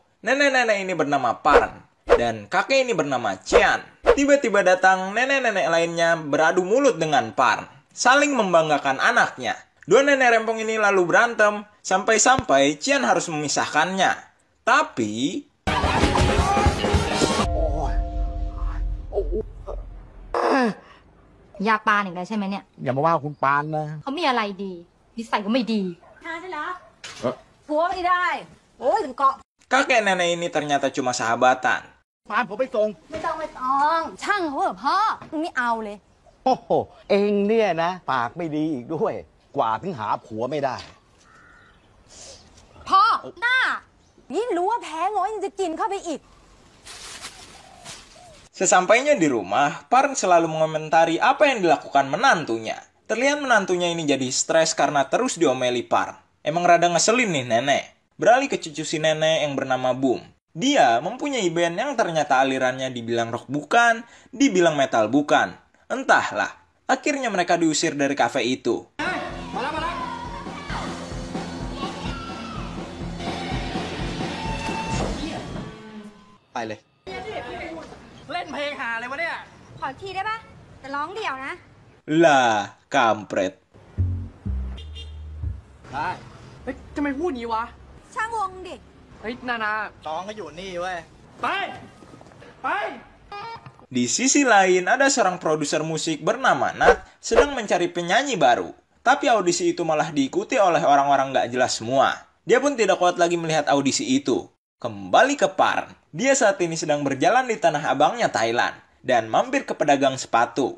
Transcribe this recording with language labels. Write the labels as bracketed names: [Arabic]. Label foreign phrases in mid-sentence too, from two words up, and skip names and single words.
[Indonesian] Nenek-nenek ini bernama Parn, dan kakek ini bernama Cian. Tiba-tiba datang nenek-nenek lainnya beradu mulut dengan Parn, saling membanggakan anaknya. Dua nenek rempong ini lalu berantem, sampai-sampai Cian harus memisahkannya. Tapi... [Thai] ยาปานอีกแล้วใช่ไหมเนี่ย อย่ามาว่าคุณปานนะ เขามีอะไรดีนิสัยก็ไม่ดีทานใช่เหรอผัวไม่ได้โอ้ยถึงเกาะ [Indonesian] kakek nenek ini ternyata cuma sahabatan. [Thai] ปานผมไปส่ง ไม่ต้องช่างเขาเถอะพ่อไม่เอาเลย โอ้โหเองเนี่ยนะ ปากไม่ดีอีกด้วย กว่าถึงหาผัวไม่ได้ พ่อหน้ายิ่งรู้ว่าแพ้ง้อยยังจะกินเข้าไปอีก [Indonesian] Sesampainya di rumah, Parn selalu mengomentari apa yang dilakukan menantunya. Terlihat menantunya ini jadi stres karena terus diomeli Parn. Emang rada ngeselin nih nenek. Beralih ke cucu si nenek yang bernama Boom. Dia mempunyai band yang ternyata alirannya dibilang rock bukan, dibilang metal bukan. Entahlah, akhirnya mereka diusir dari kafe itu. [Thai] ไปเลย เล่นเพลงหาเลยวะเนี่ย ขอทีได้ปะแต่ร้องเดี่ยวนะ [Indonesian] Lah, kampret. [Thai] ได้เฮ้ยทำไมพูดงี้วะ ช่างวงดิ เฮ้ยนานาน้องก็อยู่นี่เว้ย ไป ไป [Indonesian] Di sisi lain, ada seorang produser musik bernama Nat sedang mencari penyanyi baru. Tapi audisi itu malah diikuti oleh orang-orang gak jelas semua. Dia pun tidak kuat lagi melihat audisi itu. Kembali ke Parn. Dia saat ini sedang berjalan di tanah abangnya Thailand. Dan mampir ke pedagang sepatu.